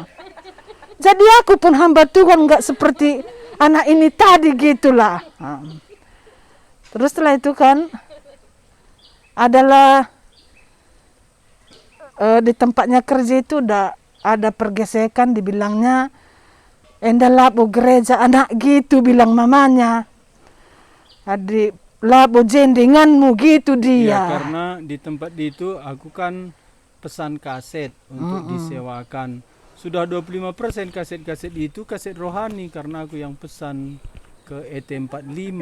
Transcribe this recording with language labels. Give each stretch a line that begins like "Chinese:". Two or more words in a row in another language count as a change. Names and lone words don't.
Indonesian: Jadi aku pun hamba Tuhan nggak seperti anak ini tadi gitulah. Terus setelah itu kan adalah di tempatnya kerja itu udah ada pergesekan, dibilangnya
Batak Karo: enda labo
Indonesian: gereja anak gitu bilang mamanya.
Batak Karo: Adik labo jendenganmu gitu dia.
Indonesian: Ya karena di tempat itu aku kan pesan kaset untuk disewakan. Sudah 25% kaset-kaset itu kaset rohani karena aku yang pesan ke ET45.